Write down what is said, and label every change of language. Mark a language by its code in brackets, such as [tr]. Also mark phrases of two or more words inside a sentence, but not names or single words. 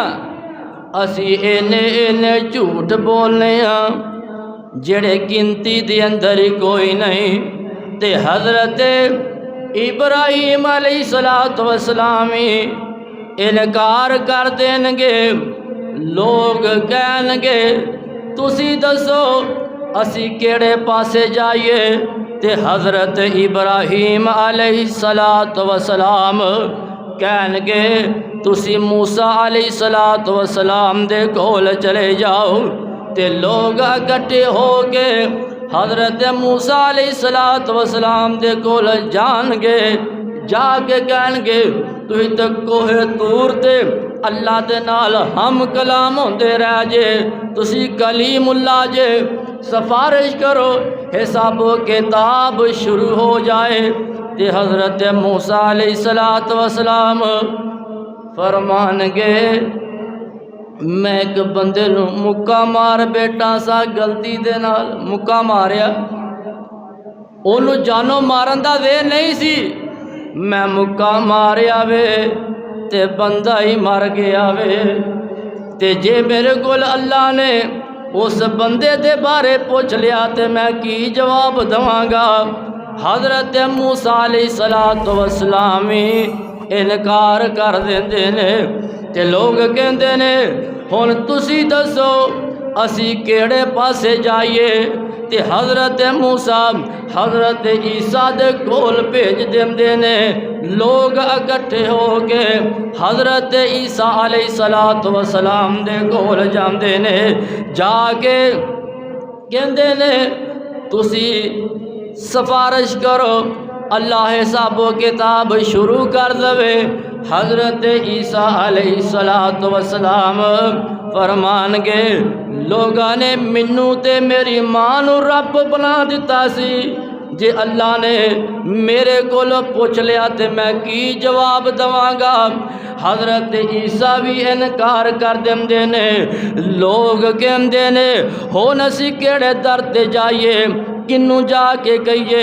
[pa] اسی اینے جھوٹ بولنے جڑے گنتی دے اندر ہی کوئی نہیں۔ تے حضرت ابراہیم [ar] علیہ السلام [pa] انکار کر دیں گے، لوگ کہن گے تسی دسو اسی کیڑے پاسے جائیے؟ تے حضرت ابراہیم [ar] علیہ السلام [pa] کہن گے تسی موسیٰ [ar] علیہ السلام [pa] دے کول چلے جاؤ۔ تے لوگ اکٹھے ہو کے حضرت موسیٰ [ar] علیہ السلام [pa] دے کول جان گے، جا کے کہن گے تُہی تے کوہ طور تے اللہ دے نال ہم کلام ہوندے رہ جے، تسی کلیم اللہ جے، سفارش کرو حساب و کتاب شروع ہو جائے۔ تے حضرت موسیٰ [ar] علیہ السلام [pa] فرمان گے میں ایک بندے نو مکہ مار بیٹا سا، غلطی دے نال مکہ ماریا، انہوں جانو مارن دا وے نہیں سی، میں مکہ ماریا وے تے بندہ ہی مر گیا وے۔ تے جے میرے کول اللہ نے اس بندے دے بارے پوچھ لیا تے میں کی جواب دواں گا؟ حضرت موسیٰ [ar] علیہ السلام [pa] انکار کر دیندے نے۔ تے لوگ کہندے نے ہن تسی دسو اسی کیڑے پاسے جائیے؟ تے حضرت موسیٰ حضرت عیسیٰ دے کول بھیج دیندے نے، لوگ اکٹھے ہو کے حضرت عیسیٰ [ar] علیہ السلام [pa] دے کول جاندے نے، جا کے کہندے نے تسی سفارش کرو اللہ حساب و کتاب شروع کر دوے۔ حضرت عیسیٰ [ar] علیہ السلام [pa] فرمان گے لوگاں نے منوں تے میری ماں نو رب بنا دیتا سی، جے اللہ نے میرے کول پوچھ لیا تے میں کی جواب دواں گا؟ حضرت عیسیٰ بھی انکار کر دیندے نے، لوگ کہندے نے ہن اسی کیڑے در تے جائیے، کنوں جا کے کہیے؟